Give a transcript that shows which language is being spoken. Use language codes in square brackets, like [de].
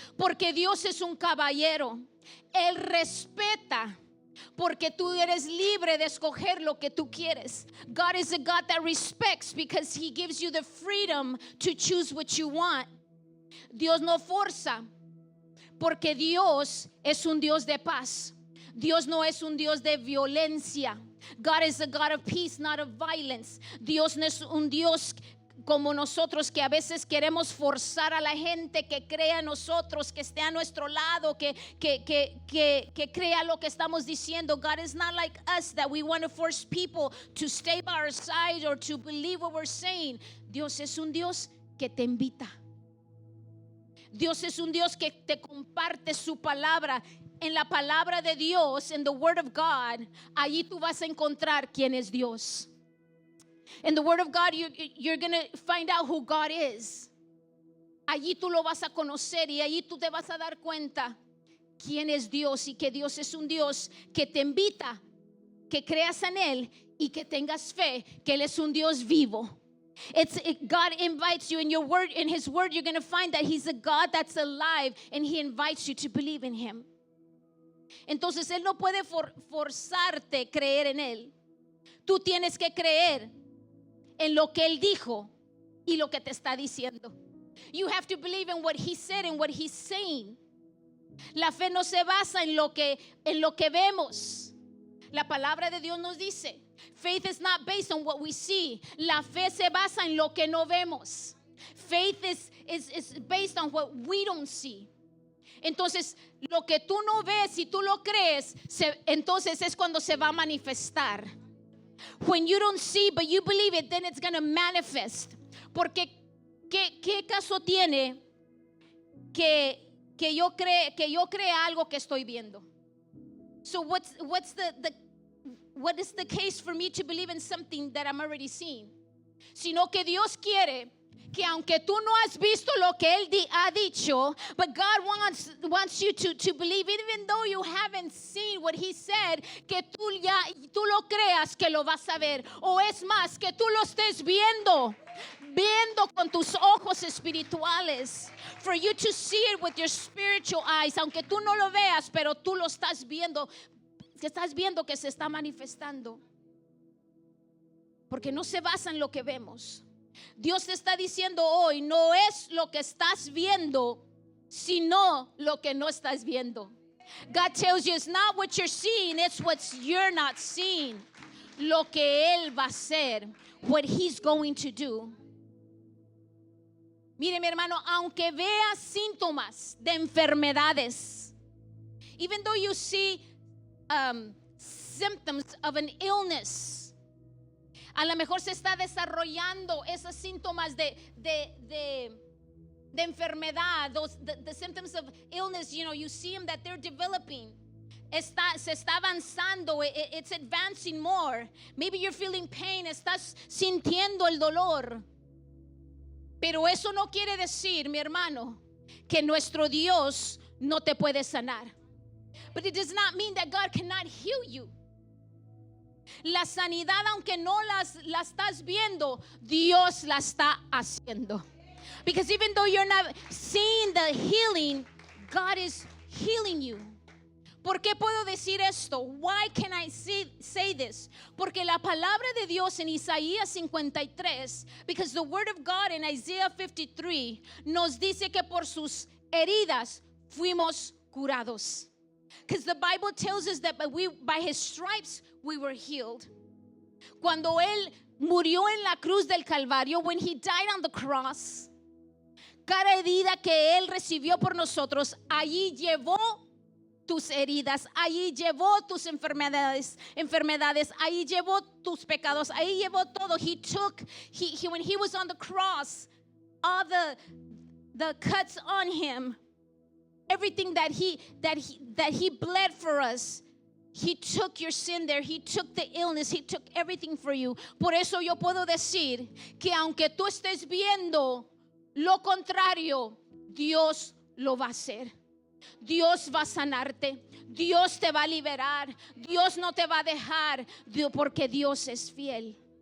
[es] Porque Dios es un caballero. Él respeta, porque tú eres libre de escoger lo que tú quieres. [en] God is a God that respects because He gives you the freedom to choose what you want. [es] Dios no forza, porque Dios es un Dios de paz. Dios no es un Dios de violencia. [en] God is a God of peace, not of violence. [es] Dios no es un Dios como nosotros, que a veces queremos forzar a la gente que crea en nosotros, que esté a nuestro lado, que crea lo que estamos diciendo. [en] God is not like us, that we want to force people to stay by our side or to believe what we're saying. [es] Dios es un Dios que te invita. Dios es un Dios que te comparte su palabra. En la palabra de Dios, en [en] the Word of God, [es] allí tú vas a encontrar quién es Dios. [en] In the Word of God, you're going to find out who God is. [es] Allí tú lo vas a conocer y allí tú te vas a dar cuenta quién es Dios, y que Dios es un Dios que te invita, que creas en Él y que tengas fe, que Él es un Dios vivo. [en] God invites you in your word, in His Word. You're going to find that He's a God that's alive, and He invites you to believe in Him. [es] Entonces Él no puede forzarte a creer en Él. Tú tienes que creer en lo que Él dijo y lo que te está diciendo. [en] You have to believe in what He said and what He's saying. [es] La fe no se basa en lo que vemos. La palabra de Dios nos dice, [en] faith is not based on what we see. [es] La fe se basa en lo que no vemos. [en] Faith is based on what we don't see. [es] Entonces, lo que tú no ves y tú lo crees, entonces es cuando se va a manifestar. [en] When you don't see but you believe it, then it's going to manifest. [es] Porque ¿qué caso tiene que yo crea algo que estoy viendo? [en] So what is the case for me to believe in something that I'm already seeing? [es] Sino que Dios quiere que aunque tú no has visto lo que Él ha dicho, [en] but God wants you to believe, even though you haven't seen what He said, [es] que tú lo creas que lo vas a ver. O es más, que tú lo estés viendo con tus ojos espirituales. [en] For you to see it with your spiritual eyes, [es] aunque tú no lo veas, pero tú lo estás viendo, que se está manifestando. porque no se basa en lo que vemos. Dios te está diciendo hoy, no es lo que estás viendo, sino lo que no estás viendo. [en] God tells you it's not what you're seeing, it's what you're not seeing. [es] Lo que Él va a hacer, [en] what He's going to do. [es] Mire, mi hermano, aunque veas síntomas de enfermedades, [en] even though you see symptoms of an illness, [es] a lo mejor se está desarrollando esos síntomas de enfermedad, [en] the symptoms of illness, you see them that they're developing. [es] Se está avanzando, [en] it's advancing more. Maybe you're feeling pain, [es] estás sintiendo el dolor. Pero eso no quiere decir, mi hermano, que nuestro Dios no te puede sanar. [en] But it does not mean that God cannot heal you. [es] La sanidad, aunque no la estás viendo, Dios la está haciendo. [en] Because even though you're not seeing the healing, God is healing you. [es] ¿Por qué puedo decir esto? [en] Why can I say this? [es] Porque la palabra de Dios en Isaías 53, [en] because the word of God in Isaiah 53 [es] nos dice que por sus heridas fuimos curados. [en] Because the Bible tells us that by His stripes we were healed. [es] Cuando Él murió en la cruz del Calvario, [en] when He died on the cross, [es] cada herida que Él recibió por nosotros, allí llevó tus heridas, allí llevó tus enfermedades, allí llevó tus pecados, allí llevó todo. [en] He took, when He was on the cross, all the cuts on Him, everything that he bled for us, He took your sin there. He took the illness. He took everything for you. [es] Por eso yo puedo decir que aunque tú estés viendo lo contrario, Dios lo va a hacer. Dios va a sanarte. Dios te va a liberar. Dios no te va a dejar, porque Dios es fiel.